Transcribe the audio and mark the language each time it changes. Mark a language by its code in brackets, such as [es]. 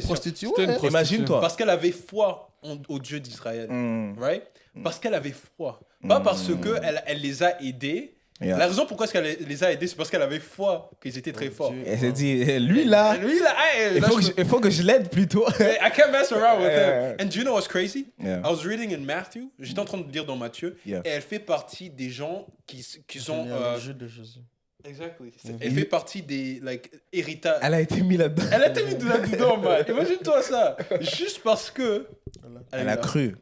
[fr] prostituée. Imagine-toi. Parce qu'elle avait foi au Dieu d'Israël. Right? Parce qu'elle avait foi. Pas parce qu'elle les a aidés. La raison pourquoi elle les a aidés, c'est parce qu'elle avait foi qu'ils étaient très forts. Elle s'est dit, lui là, il faut que je l'aide plutôt. [en] I can't mess around with him. And do you know what's crazy? I was reading in Matthew, [fr] j'étais en train de lire dans Matthieu, et elle fait partie des gens qui sont... le jeu de Jésus. [en] Exactly. [fr] Elle fait partie des héritages. Elle a été mise là-dedans. Elle a été mise là-dedans, man. Imagine-toi ça. Juste parce que... Elle a cru.